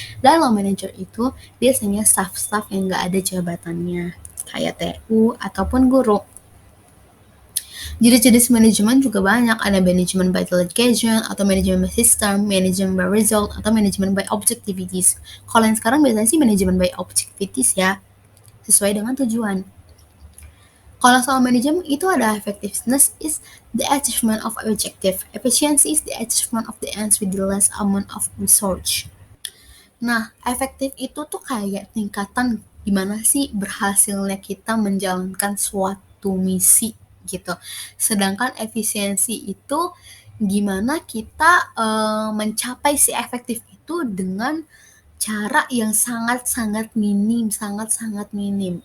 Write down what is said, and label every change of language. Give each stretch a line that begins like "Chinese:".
Indonesian: Dan low manager itu biasanya staff-staff yang nggak ada jabatannya, kayak TU ataupun guru. Jenis-jenis manajemen juga banyak, ada manajemen by delegation, atau manajemen by system, manajemen by result, atau manajemen by objectivities. Kalau yang sekarang biasanya sih manajemen by objectivities ya, sesuai dengan tujuan. Kalau soal manajemen itu ada
English: effectiveness is the achievement of objective, efficiency is the achievement of the ends with the less amount of research.
Indonesian: Nah, efektif itu tuh kayak tingkatan gimana sih berhasilnya kita menjalankan suatu misi gitu. Sedangkan efisiensi itu gimana kita mencapai si efektif itu dengan cara yang sangat-sangat minim, sangat-sangat minim.